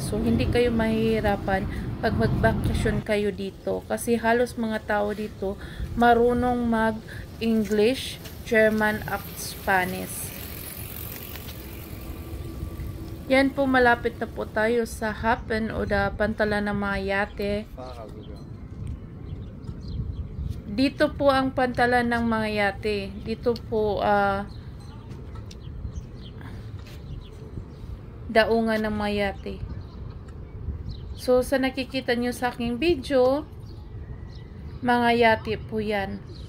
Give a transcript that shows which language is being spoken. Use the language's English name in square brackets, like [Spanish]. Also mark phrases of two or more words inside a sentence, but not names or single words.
[Filipino] So hindi kayo mahihirapan pag magbakasyon kayo dito kasi halos mga tao dito marunong mag-English, German at Spanish. Yan po, malapit na po tayo sa Hafen o pantalan ng mga yate. [German] Fahrer sogar. [Filipino] Dito po ang pantalan ng mga yate. Dito po daungan ng mga yate. So sa nakikita nyo sa aking video, mga yate po yan.